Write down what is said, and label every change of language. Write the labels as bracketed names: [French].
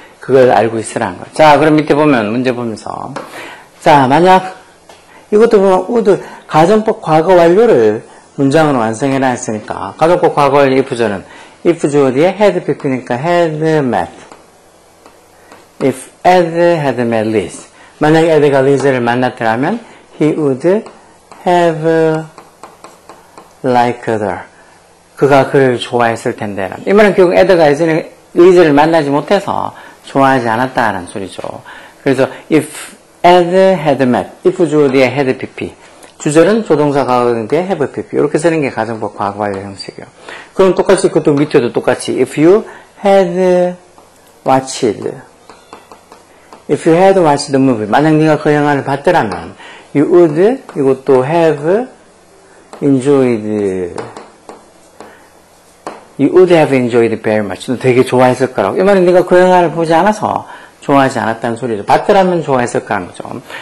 [Korean] 그걸 알고 있으라는 거. 자, 그럼 밑에 보면 문제 보면서 자, 만약 이것도 보면 would 가정법 과거 완료를 문장으로 완성해라 했으니까 가정법 과거 완료 if절은 if 주어 뒤에 had pp니까 had met. [English] If Ed had met Liz. [Korean] 만약 Ed가 Liz를 만났더라면 [English] he would have liked her. [Korean] 그가 그를 좋아했을 텐데. 이 말은 결국 Ed가 예전에 Liz를 만나지 못해서 좋아하지 않았다는 소리죠. 그래서 [English] if Ed had met, [Korean] if 주어 뒤에 had pp, 주절은 조동사 과거 뒤에 have pp 이렇게 쓰는 게 가정법 과거 완료 형식이에요. 그럼 똑같이 그것도 밑에도 똑같이 if you had watched, [English] if you had watched the movie, [Korean] 만약 네가 그 영화를 봤더라면 you would 이것도 have enjoyed. [English] You would have enjoyed very much. [Korean] 너 되게 좋아했을 거라고. 이 말은 네가 그 영화를 보지 않아서 좋아하지 않았다는 소리죠. 봤더라면 좋아했을 거라는 거죠.